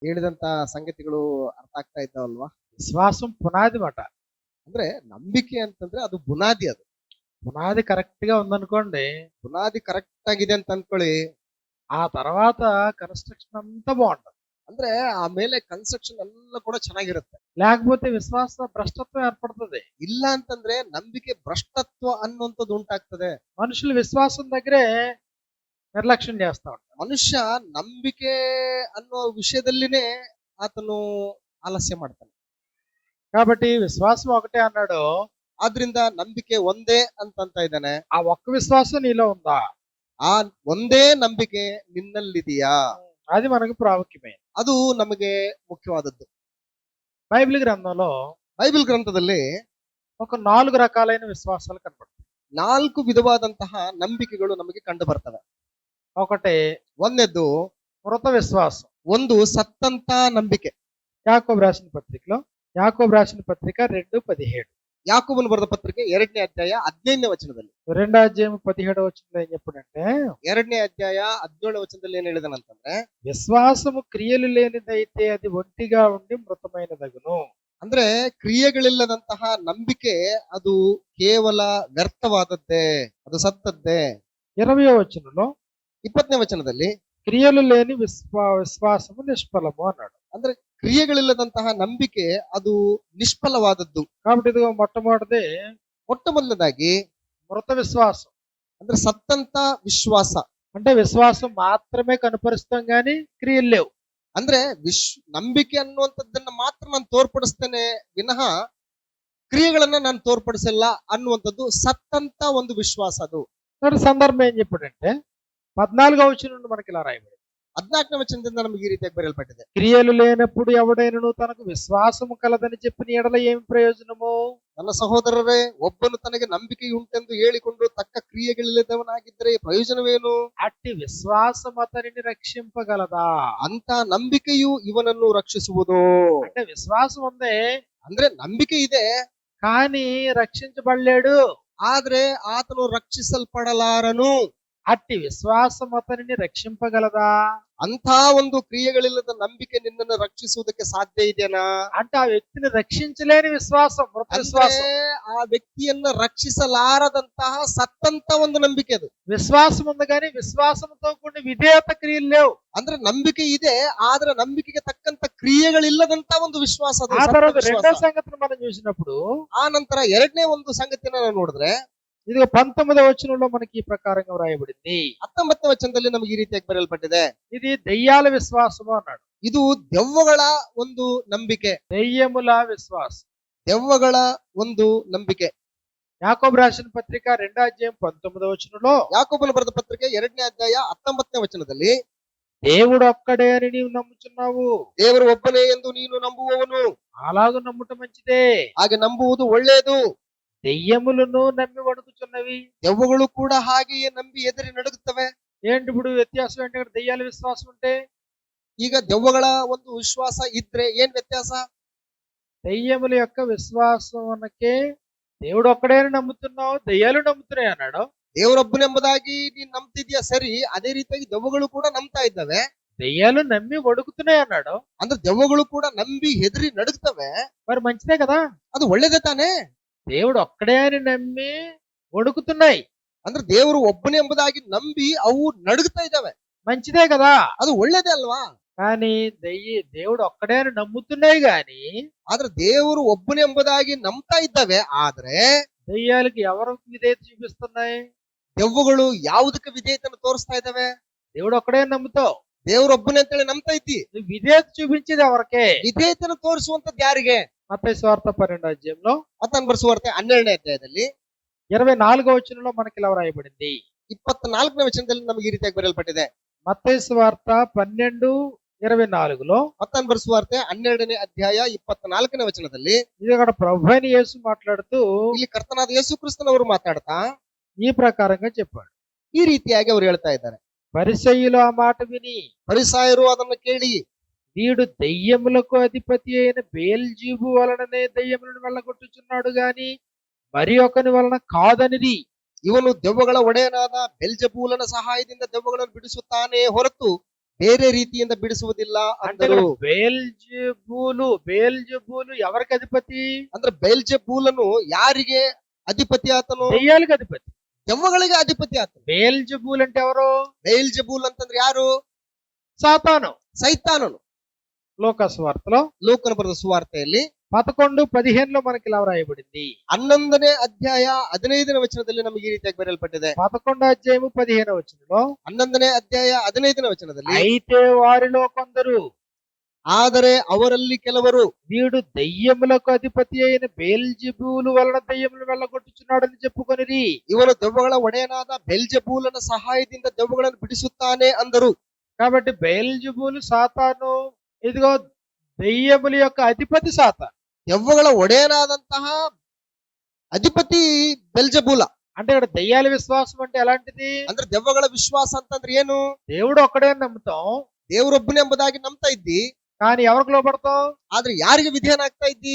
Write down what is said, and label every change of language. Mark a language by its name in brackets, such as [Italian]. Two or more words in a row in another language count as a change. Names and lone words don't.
[Kannada] ಹೇಳಿದಂತ ಸಂಗತಿಗಳು ಅರ್ಥ ಆಗ್ತಾ ಇದ್ದಾವಲ್ವಾ? [Telugu] విశ్వాసం పునాది మాట. [Kannada] ಅಂದ್ರೆ ನಂಬಿಕೆ ಅಂತಂದ್ರೆ ಅದು ಬುನಾದಿ. ಅದು [Telugu] పునాది కరెక్ట్ గా ఉందనుకోండి, [Kannada] ಬುನಾದಿ ಕರೆಕ್ಟ್ ಆಗಿದೆ ಅಂತ ಅನ್ಕೊಳ್ಳಿ, [Telugu] ఆ తర్వాత కన్స్ట్రక్షన్ అంతా బాగుంటది. [Kannada] ಅಂದ್ರೆ ಆಮೇಲೆ ಕನ್ಸ್ಟ್ರಕ್ಷನ್ ಎಲ್ಲ ಕೂಡ ಚೆನ್ನಾಗಿರುತ್ತೆ. [Telugu] లేకపోతే విశ్వాస భ్రష్టత్వం ఏర్పడుతుంది. [Kannada] ಇಲ್ಲ ಅಂತಂದ್ರೆ ನಂಬಿಕೆ ಭ್ರಷ್ಟತ್ವ ಅನ್ನುವಂಥದ್ದು ಉಂಟಾಗ್ತದೆ. [Telugu] మనుషులు విశ్వాసం దగ్గరే నిర్లక్ష్యం చేస్తా ఉంటారు. [Kannada] ಮನುಷ್ಯ ನಂಬಿಕೆ ಅನ್ನೋ ವಿಷಯದಲ್ಲಿನೇ ಆತನು ಆಲಸ್ಯ ಮಾಡ್ತಾನೆ. [Telugu] కాబట్టి విశ్వాసం ఒకటే అన్నాడు. [Kannada] ಆದ್ರಿಂದ ನಂಬಿಕೆ ಒಂದೇ ಅಂತ ಇದ್ದಾನೆ. [Telugu] ఆ ఒక్క విశ్వాసం నీలో ఉందా? [Kannada] ಆ ಒಂದೇ ನಂಬಿಕೆ ನಿನ್ನಲ್ಲಿದೆಯಾ? [Telugu] అది మనకు ప్రాముఖ్యమే. [Kannada] ಅದು ನಮಗೆ ಮುಖ್ಯವಾದದ್ದು. [Telugu] బైబిల్ గ్రంథంలో [Kannada] ಬೈಬಲ್ ಗ್ರಂಥದಲ್ಲಿ [Telugu] ఒక 4 రకాలైన విశ్వాసాలు కనపడతాయి. [Kannada] 4 ವಿಧವಾದಂತಹ ನಂಬಿಕೆಗಳು ನಮಗೆ ಕಂಡು ಬರ್ತವೆ. [Telugu] ఒకటి [Kannada] ಒಂದನೇದ್ದು [Telugu] మృత విశ్వాసం. [Kannada] ಒಂದು ಸತ್ತಂತ ನಂಬಿಕೆ. [Telugu] యాకోబు రాసిన పత్రికలో, యాకోబు రాసిన పత్రిక 2:17. [Kannada] ಯಾಕೋಬನು ಬರೆದ ಪತ್ರಿಕೆ 2ನೇ ಅಧ್ಯಾಯ 15ನೇ ವಚನದಲ್ಲಿ, [Telugu] 2వ అధ్యాయం 17వ వచనంలో ఏం చెప్పాడంటే, [Kannada] 2ನೇ ಅಧ್ಯಾಯ 17ನೇ ವಚನದಲ್ಲಿ ಏನ್ ಹೇಳಿದನಂತಂದ್ರೆ, [Telugu] విశ్వాసము క్రియలు లేనిదైతే అది ఒంటిగా ఉండి మృతమైనదగును. [Kannada] ಅಂದ್ರೆ ಕ್ರಿಯೆಗಳಿಲ್ಲದಂತಹ ನಂಬಿಕೆ ಅದು ಕೇವಲ ವ್ಯರ್ಥವಾದದ್ದೇ, ಅದು ಸತ್ತದ್ದೇ. [Telugu] 20వ వచనంలో [Kannada] 20ನೇ ವಚನದಲ್ಲಿ [Telugu] క్రియలు లేని విశ్వాసము నిష్ఫలము అన్నాడు. [Kannada] ಅಂದ್ರೆ ಕ್ರಿಯೆಗಳಿಲ್ಲದಂತಹ ನಂಬಿಕೆ ಅದು ನಿಷ್ಫಲವಾದದ್ದು. [Telugu] కాబట్టి ఇదిగో మొట్టమొదటిది [Kannada] ಮೊಟ್ಟ ಮೊದಲನೇದಾಗಿ [Telugu] మృత విశ్వాసం. [Kannada] ಅಂದ್ರೆ ಸತ್ತಂತ ವಿಶ್ವಾಸ. [Telugu] అంటే విశ్వాసం మాత్రమే కనపరుస్తాం గాని క్రియలు లేవు. [Kannada] ಅಂದ್ರೆ ನಂಬಿಕೆ ಅನ್ನುವಂಥದ್ದನ್ನ ಮಾತ್ರ ನಾನು ತೋರ್ಪಡಿಸ್ತೇನೆ ವಿನಃ ಕ್ರಿಯೆಗಳನ್ನ ನಾನು ತೋರ್ಪಡಿಸಲ್ಲ ಅನ್ನುವಂಥದ್ದು ಸತ್ತಂತ ಒಂದು ವಿಶ್ವಾಸ. ಅದು [Telugu] సందర్భం ఏం చెప్పాడంటే 14వ వచనం నుండి మనకి ఇలా రాయబడింది. [Kannada] 14ನೇ ವಚನದಿಂದ ನಮಗೆ ಈ ರೀತಿಯಾಗಿ ಬರೆಯಲ್ಪಟ್ಟಿದೆ. [Telugu] క్రియలు లేనప్పుడు ఎవడైనను తనకు విశ్వాసము కలదని చెప్పిన ఎడల ఏమి ప్రయోజనము? [Kannada] ನನ್ನ ಸಹೋದರರೇ, ಒಬ್ಬನು ತನಗೆ ನಂಬಿಕೆ ಉಂಟೆಂದು ಹೇಳಿಕೊಂಡು ತಕ್ಕ ಕ್ರಿಯೆಗಳಿಲ್ಲದವನಾಗಿದ್ದರೆ ಪ್ರಯೋಜನವೇನು? [Telugu] అట్టి విశ్వాసం అతనిని రక్షింపగలదా? [Kannada] ಅಂತ ನಂಬಿಕೆಯು ಇವನನ್ನು ರಕ್ಷಿಸುವುದು. [Telugu] అంటే విశ్వాసం ఉంది, [Kannada] ಅಂದ್ರೆ ನಂಬಿಕೆ ಇದೆ, [Telugu] కానీ రక్షించబడలేడు. [Kannada] ಆದ್ರೆ ಆತನು ರಕ್ಷಿಸಲ್ಪಡಲಾರನು. [Telugu] అట్టి విశ్వాసం అతనిని రక్షింపగలదా? [Kannada] ಅಂತ ಒಂದು ಕ್ರಿಯೆಗಳಿಲ್ಲದ ನಂಬಿಕೆ ನಿನ್ನನ್ನು ರಕ್ಷಿಸುವುದಕ್ಕೆ ಸಾಧ್ಯ ಇದೆಯಾ? [Telugu] అంటే ఆ వ్యక్తిని రక్షించలేని విశ్వాసం మృత విశ్వాసం. [Kannada] ಆ ವ್ಯಕ್ತಿಯನ್ನ ರಕ್ಷಿಸಲಾರದಂತಹ ಸತ್ತಂತ ಒಂದು ನಂಬಿಕೆ ಅದು. [Telugu] విశ్వాసం ఉంది కానీ విశ్వాసంతో కూడిన విధేయత క్రియలు లేవు. [Kannada] ಅಂದ್ರೆ ನಂಬಿಕೆ ಇದೆ, ಆದ್ರೆ ನಂಬಿಕೆಗೆ ತಕ್ಕಂತ ಕ್ರಿಯೆಗಳಿಲ್ಲದಂತ ಒಂದು ವಿಶ್ವಾಸ ಅದು. [Telugu] ఆ తర్వాత రెండో సంగతిని మనం చూసినప్పుడు, [Kannada] ಆ ನಂತರ 2ನೇ ಒಂದು ಸಂಗತಿಯನ್ನ ನಾವು ನೋಡಿದ್ರೆ, [Telugu] ఇదిగో 19వ వచనంలో మనకి ఈ ప్రకారంగా వ్రాయబడింది. [Kannada] 19ನೇ ವಚನದಲ್ಲಿ ನಮಗೆ ಈ ರೀತಿಯಾಗಿ ಬರೆಯಲ್ಪಟ್ಟಿದೆ. [Telugu] ఇది దెయ్యాల విశ్వాసము అన్నాడు. [Kannada] ಇದು ದೆವ್ವಗಳ ಒಂದು ನಂಬಿಕೆ. [Telugu] దెయ్యముల విశ్వాసం. [Kannada] ದೆವ್ವಗಳ ಒಂದು ನಂಬಿಕೆ. [Telugu] యాకోబు రాసిన పత్రిక 2వ అధ్యాయం 19వ వచనంలో, [Kannada] ಯಾಕೋಬನು ಬರೆದ ಪತ್ರಿಕೆ 2ನೇ ಅಧ್ಯಾಯ 19ನೇ ವಚನದಲ್ಲಿ, [Telugu] దేవుడు ఒక్కడే అని నీవు నమ్ముచున్నావు, [Kannada] ದೇವರು ಒಬ್ಬನೇ ಎಂದು ನೀನು ನಂಬುವವನು, [Telugu] అలాగూ నమ్ముట మంచిదే. [Kannada] ಹಾಗೆ ನಂಬುವುದು ಒಳ್ಳೆಯದು. [Telugu] దెయ్యములను నమ్మి వణుకుచున్నవి. [Kannada] ದೆವ್ವಗಳು ಕೂಡ ಹಾಗೆಯೇ ನಂಬಿ ಎದುರಿ ನಡುಗುತ್ತವೆ. [Telugu] ఏంటి ఇప్పుడు వ్యత్యాసం ఏంటి? ఇక్కడ దెయ్యాల విశ్వాసం ఉంటే, [Kannada] ಈಗ ದೆವ್ವಗಳ ಒಂದು ವಿಶ್ವಾಸ ಇದ್ರೆ ಏನ್ ವ್ಯತ್ಯಾಸ? [Telugu] దెయ్యముల యొక్క విశ్వాసమునకే దేవుడు ఒక్కడే అని నమ్ముతున్నావు, దెయ్యాలు నమ్ముతున్నాయి అన్నాడు. [Kannada] ದೇವರೊಬ್ಬನೆಂಬುದಾಗಿ ನೀನ್ ನಂಬ್ತಿದ್ಯಾ, ಸರಿ. ಅದೇ ರೀತಿಯಾಗಿ ದೆವ್ವಗಳು ಕೂಡ ನಂಬ್ತಾ ಇದ್ದಾವೆ. [Telugu] దెయ్యాలు నమ్మి వణుకుతున్నాయి అన్నాడు. [Kannada] ಅಂದ್ರೆ ದೆವ್ವಗಳು ಕೂಡ ನಂಬಿ ಹೆದರಿ ನಡುಗ್ತವೆ. [Telugu] మరి మంచిదే కదా. [Kannada] ಅದು ಒಳ್ಳೇದೇ ತಾನೇ? [Telugu] దేవుడు ఒక్కడే అని నమ్మి వణుకుతున్నాయి, [Kannada] ಅಂದ್ರೆ ದೇವರು ಒಬ್ಬನೇ ಎಂಬುದಾಗಿ ನಂಬಿ ಅವು ನಡುಗ್ತಾ ಇದ್ದಾವೆ. [Telugu] మంచిదే కదా. [Kannada] ಅದು ಒಳ್ಳೇದೇ ಅಲ್ವಾ? [Telugu] కానీ దేవుడు ఒక్కడే అని నమ్ముతున్నాయి గాని [Kannada] ಆದ್ರೆ ದೇವರು ಒಬ್ಬನೇ ಎಂಬುದಾಗಿ ನಂಬ್ತಾ ಇದ್ದಾವೆ. ಆದ್ರೆ [Telugu] దెయ్యాలకి ఎవరు విధేయత చూపిస్తున్నాయి? [Kannada] ದೆವ್ವಗಳು ಯಾವುದಕ್ಕೆ ವಿಧೇಯತೆಯನ್ನು ತೋರಿಸ್ತಾ ಇದ್ದಾವೆ? [Telugu] దేవుడు ఒక్కడే నమ్ముతావు, [Kannada] ದೇವರೊಬ್ಬನೇ ಅಂತೇಳಿ ನಂಬ್ತಾ ಇದ್ದಿ. [Telugu] నువ్వు విధేయత చూపించేది ఎవరికే? [Kannada] ವಿಧೇಯತೆಯನ್ನು ತೋರಿಸುವಂತದ್ದು ಯಾರಿಗೆ? [Telugu] మత్తయి సువార్త 12వ అధ్యాయంలో [Kannada] ಮತ್ತಾಯನ ಬರೆದ ಸುವಾರ್ತೆ 12ನೇ ಅಧ್ಯಾಯದಲ್ಲಿ [Telugu] 24వ వచనంలో మనకి ఇలా రాయబడింది. [Kannada] 24ನೇ ವಚನದಲ್ಲಿ ನಮಗೆ ಈ ರೀತಿಯಾಗಿ ಬರೆಯಲ್ಪಟ್ಟಿದೆ. [Telugu] మత్తయి సువార్త 12:24లో [Kannada] ಮತ್ತಾಯನ ಬರೆದ ಸುವಾರ್ತೆ 12ನೇ ಅಧ್ಯಾಯ 24ನೇ ವಚನದಲ್ಲಿ, [Telugu] ఇది అక్కడ ప్రభు అయిన యేసు మాట్లాడుతూ [Kannada] ಇಲ್ಲಿ ಕರ್ತನಾದ ಯೇಸು ಕ್ರಿಸ್ತನವರು ಮಾತಾಡ್ತಾ [Telugu] ఈ ప్రకారంగా చెప్పాడు. [Kannada] ಈ ರೀತಿಯಾಗಿ ಅವರು ಹೇಳ್ತಾ ಇದ್ದಾರೆ. [Telugu] పరిసయ్యులు ఆ మాట విని, [Kannada] ಫರಿಸಾಯರು ಅದನ್ನು ಕೇಳಿ, [Telugu] వీడు దెయ్యములకు అధిపతి అయిన బెయల్జెబూబు వలననే దెయ్యములను వెళ్ళగొట్టుచున్నాడు గాని మరి ఒకని వలన కాదనిది. [Kannada] ಇವನು ದೆವ್ವಗಳ ಒಡೆಯನಾದ ಬೆಲ್ಜೆಬೂಲನ ಸಹಾಯದಿಂದ ದೆವ್ವಗಳನ್ನು ಬಿಡಿಸುತ್ತಾನೆ ಹೊರತು ಬೇರೆ ರೀತಿಯಿಂದ ಬಿಡಿಸುವುದಿಲ್ಲ [Telugu] అంటే [Kannada] ಅಂದರು. [Telugu] బేల్జెబూలు ఎవరికి అధిపతి? [Kannada] ಅಂದ್ರೆ ಬೆಲ್ಜೆಬೂಲನು ಯಾರಿಗೆ ಅಧಿಪತಿ ಆತನು? [Telugu] దెయ్యాలకు అధిపతి. [Kannada] ದೆವ್ವಗಳಿಗೆ ಅಧಿಪತಿ ಆತನು. [Telugu] బేల్జెబూల్ అంటే ఎవరు? [Kannada] ಬೆಲ್ಜೆಬೂಲ್ ಅಂತಂದ್ರೆ ಯಾರು? [Telugu] సాతాను. [Kannada] ಸೈತಾನನು. [Telugu] లోకాసు వార్తలో [Kannada] ಲೋಕನ ಬರೆದ ಸುವಾರ್ತೆಯಲ್ಲಿ [Telugu] 11:15 మనకి ఇలా వ్రాయబడింది. [Kannada] 11ನೇ ಅಧ್ಯಾಯ 15ನೇ ವಚನದಲ್ಲಿ ನಮಗೆ ಈ ರೀತಿಯಾಗಿ ಬರೆಯಲ್ಪಟ್ಟಿದೆ. [Telugu] 11వ అధ్యాయము 15వ వచనంలో [Kannada] 11ನೇ ಅಧ್ಯಾಯ 15ನೇ ವಚನದಲ್ಲಿ, [Telugu] అయితే వారిలో కొందరు [Kannada] ಆದರೆ ಅವರಲ್ಲಿ ಕೆಲವರು [Telugu] వీడు దెయ్యములకు అధిపతి అయిన బేల్జెబూలు వలన దెయ్యములను వెళ్ళగొట్టుచున్నాడని చెప్పుకొనిరి. [Kannada] ಇವನು ದೆವ್ವಗಳ ಒಡೆಯನಾದ ಬೆಲ್ಜೆಬೂಲನ ಸಹಾಯದಿಂದ ದೆವ್ವಗಳನ್ನು ಬಿಡಿಸುತ್ತಾನೆ ಅಂದರು. [Telugu] కాబట్టి బేల్జెబూలు సాతాను, ఇదిగో దెయ్యముల యొక్క అధిపతి సాతాను. [Kannada] ದೆವ್ವಗಳ ಒಡೆಯನಾದಂತಹ ಅಧಿಪತಿ ಬೆಲ್ಜೆಬೂಲ. [Telugu] అంటే ఇక్కడ దెయ్యాల విశ్వాసం అంటే ఎలాంటిది? [Kannada] ಅಂದ್ರೆ ದೆವ್ವಗಳ ವಿಶ್ವಾಸ ಅಂತಂದ್ರೆ ಏನು? [Telugu] దేవుడు ఒక్కడే నమ్ముతాం, [Kannada] ದೇವರೊಬ್ಬನೇ ಎಂಬುದಾಗಿ ನಂಬ್ತಾ ಇದ್ದಿ, [Telugu] కానీ ఎవరికి లోపడతాం? [Kannada] ಆದ್ರೆ ಯಾರಿಗೆ ವಿಧೇಯನಾಗ್ತಾ ಇದ್ದಿ?